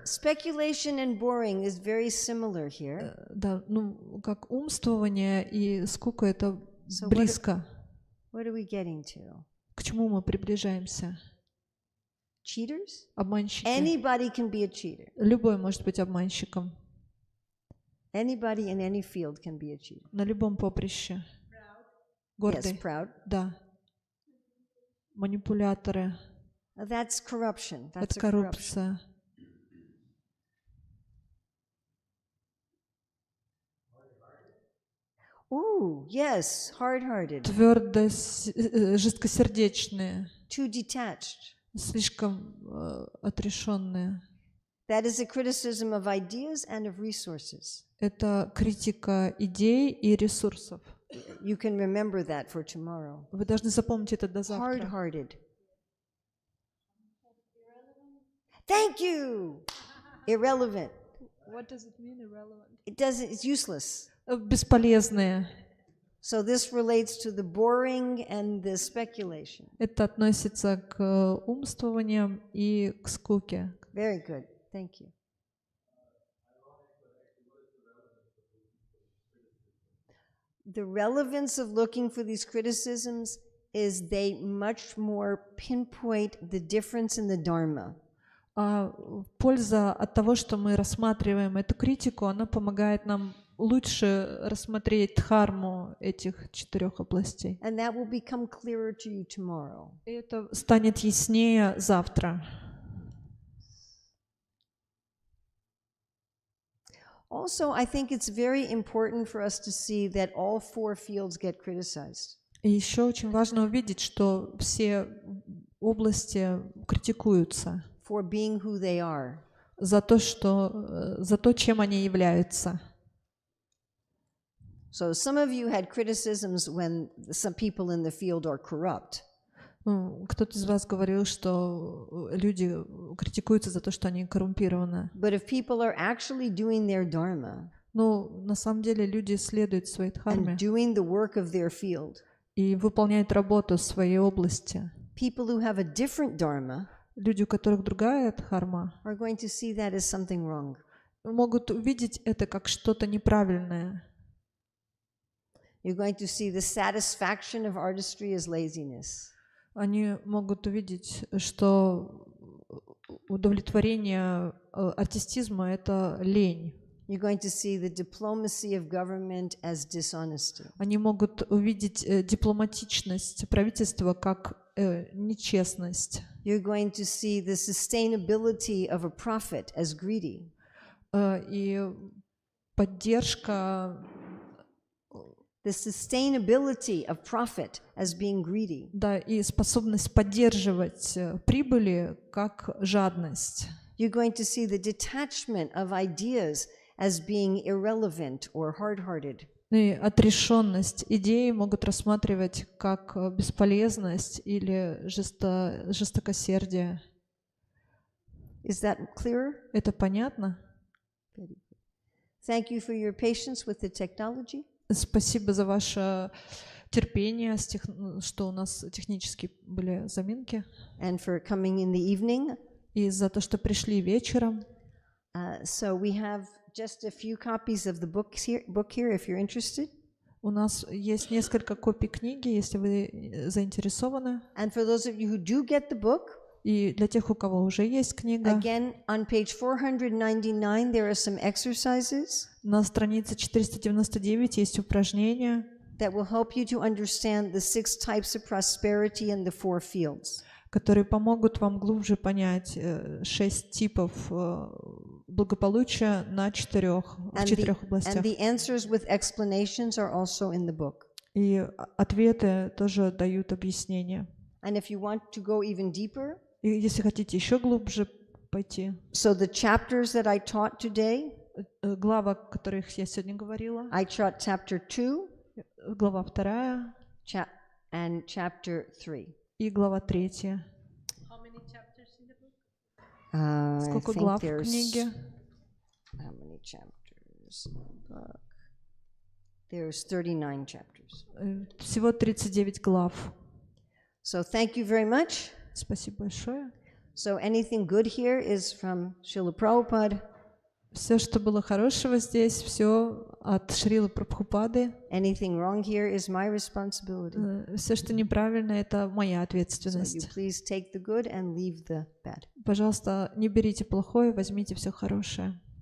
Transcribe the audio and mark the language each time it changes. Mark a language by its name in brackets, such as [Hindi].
[English] Speculation and boring is very similar here. [Russian] Да, ну, как умствование и скука — это [English] So [Russian] близко. [English] What are we getting to? [Russian] К чему мы приближаемся? [English] Cheaters? [Russian] Обманщики. [English] Anybody can be a cheater. [Russian] Любой может быть обманщиком. [English] Anybody in any field can be a cheater. [Russian] На любом поприще. Гордый. [English] Yes, proud. [Russian] Да. Манипуляторы. [English] That's corruption. That's [Russian] Это [English] a corruption. [Russian] коррупция. [English] Ooh, yes, hard-hearted. [Russian] Твердо, жесткосердечные. [English] Too detached. [Russian] Слишком отрешенные. [English] That is a criticism of ideas and of resources. [Russian] Это критика идей и ресурсов. [English] You can remember that for tomorrow. [Russian] Вы должны запомнить это до завтра. [English] Hard-hearted. Thank you. Irrelevant. What does it mean, irrelevant? It doesn't. It's useless. [Russian] Бесполезные. [English] So this relates to the boring and the speculation. [Russian] Это относится к умствованиям и к скуке. [English] Very good. Thank you. The relevance of looking for these criticisms is they much more pinpoint the difference in the Dharma. [Russian] Польза от того, что мы рассматриваем эту критику, она помогает нам лучше рассмотреть дхарму этих 4 областей. [English] And that will become clearer to you tomorrow. [Russian] И это станет яснее завтра. [English] Also, I think it's very important for us to see that all 4 fields get criticized. [Russian] И еще очень важно увидеть, что все области критикуются [English] For being who they are. [Russian] за то, чем они являются. [English] So some of you had criticisms when some people in the field are corrupt. [Russian] Кто-то из вас говорил, что люди критикуются за то, что они коррумпированы. [English] But if people are actually doing their dharma, [Russian] Но на самом деле люди следуют своей дхарме [English] and doing the work of their field, [Russian] и выполняют работу в своей области. [English] people who have a different dharma [Russian] Люди, у которых другая дхарма, [English] are going to see that as something wrong. [Russian] могут увидеть это как что-то неправильное. [English] You're going to see the satisfaction of artistry as laziness. [Russian] Они могут увидеть, что удовлетворение артистизма — это лень. [English] You're going to see the diplomacy of government as dishonesty. [Russian] Они могут увидеть дипломатичность правительства как нечестность. [English] You're going to see the sustainability of a prophet as greedy. [Russian] И поддержка, [English] The sustainability of profit as being greedy. [Russian] да, и способность поддерживать прибыли как жадность. [English] You're going to see the detachment of ideas as being irrelevant or hard-hearted. [Russian] И отрешенность идей могут рассматривать как бесполезность или жестокосердие. [English] Is that clearer? [Russian] Это понятно? [English] Thank you for your patience with the technology. [Russian] Спасибо за ваше терпение, что у нас технически были заминки. [English] And for coming in the evening. [Russian] И за то, что пришли вечером. [English] So we have just a few copies of the book here, if you're interested. [Russian] У нас есть несколько копий книги, если вы заинтересованы. [English] And for those of you who do get the book, [Russian] и для тех, у кого уже есть книга, [English] again, on page 499 there are some exercises. [Russian] На странице 499 есть упражнения, [English] that will help you to understand the 6 types of prosperity in the 4 fields. [Russian] Которые помогут вам глубже понять 6 типов благополучия в 4 областях. [English] And the answers with explanations are also in the book. [Russian] И ответы тоже дают объяснения. [English] And if you want to go even deeper, [Russian] и если хотите еще глубже пойти, [English] so the chapters that I taught today, [Russian] глава, о которых я сегодня говорила, [English] I taught chapter 2, [Russian] глава 2, [English] and chapter 3. [Russian] И глава 3. [English] How many chapters in the book? [Russian] Сколько глав в книге? [English] How many chapters? chapters in the book. There's 39 chapters. [Russian] Всего 39 глав. [English] So thank you very much. [Russian] Спасибо большое. [English] So anything good here is from Srila Prabhupada. [Russian] Все, что было хорошего здесь, все от Шрилы Прабхупады. [English] Anything wrong here is my responsibility. [Russian] Все, что неправильно, это моя [English] So you [Russian] ответственность. [English] please take the good and leave the bad. [Russian] Пожалуйста, не берите плохое, возьмите все хорошее.